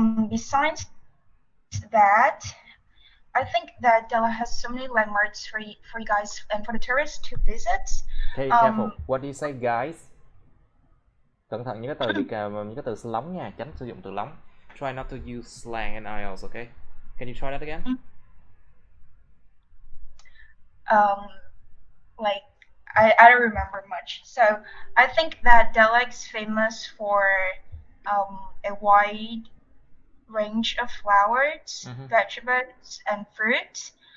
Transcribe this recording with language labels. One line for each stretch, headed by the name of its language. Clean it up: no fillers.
English: Besides that, I think that Delhi has so many landmarks for you guys and for the tourists to visit. Okay, careful. What do you say, guys?
Vietnamese: Cẩn thận những cái từ những cái từ lóng nha, tránh sử dụng từ lóng.
English: Try not to use slang in IELTS, okay? Can you try that again? Like I don't remember much. So I think that Delhi is famous for a wide range of flowers, vegetables, and fruits.